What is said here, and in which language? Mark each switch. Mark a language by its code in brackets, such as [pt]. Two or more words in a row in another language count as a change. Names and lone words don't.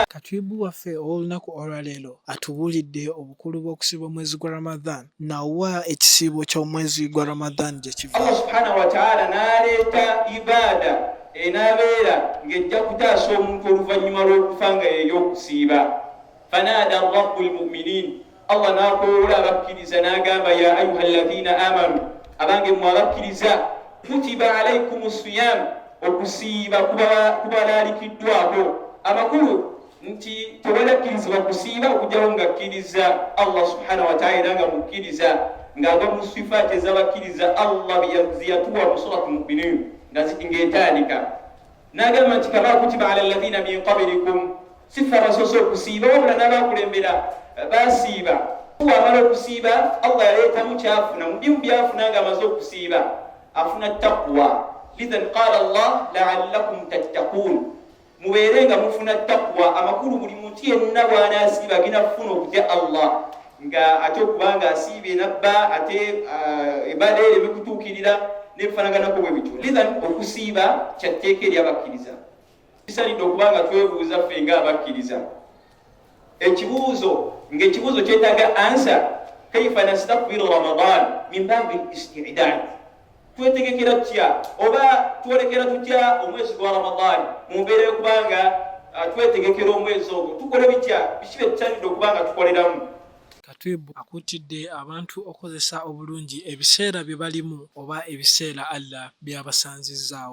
[lg] Katibu waffe olunaku olwaleero atubuulidde obukulu bw'okusiba omwezi gwa Ramadan nawa ekisiibo ky'omwezi gwa Ramadan gye kiva. [ar] الله سبحانه وتعالى [lg] n'aleeta ibada enaabeera ng'ejja kutaasa omuntu oluvannyuma lw'okufa nga y'ey'okusiiba. [ar] فنادى رب المؤمنين, [lg] Allah n'akoola abakkiriza n'agamba [ar] يا أيها الذين آمنوا, [lg] abange mmwe abakkiriza, [ar] كتب عليكم الصيام, [lg] okusiiba kubalalikiddwako. Amakulu nti tewalakkirizibwa kusiiba okujjawo ngakkiriza [ar] الله سبحانه وتعالى [lg] nga mukkiriza ng'ava mu sifaati ez'abakkiriza Allah ziyatuwa mu surati Mu'minun ng'etandika n'agamba nti [ar] كما كتب على الذين من قبلكم, [lg] sifa basoose okusiiba wabula n'abakulembera basiiba. Wamala okusiiba Allah yaleetamu kyafuna, mu bye byafuna ng'amaze okusiiba afuna taqwa. [ar] لذا قال الله لعلكم تتقون, [lg] mubeerenga mufuna taqwa. Amakulu buli muntu yenna bw'anaasiiba agenda kufuna okutya Allah nga ate okubanga asiibye nabba ate ebada eri ebikutuukirira n'ebifanaganako bwe bityo. Lidhan okusiiba kyatteeka eri abakkiriza. Kisalidde okubanga twebuuza ffe ng'abakkiriza ekibuuzo ng'ekibuuzo kyetaaga ansa, [ar] كيف نستقبل رمضان من باب الاستعداد, [lg] twetegekera tutya oba twolekera tutya omwezi gwa Ramadan mu mbeera y'okubanga twetegekera omwezi ogwo, tukole bitya, biki bye tutandidde okubanga tukoleramu. Katibu akuutidde abantu okozesa obulungi ebiseera bye balimu oba ebiseera Allah byabasanzizzaawo.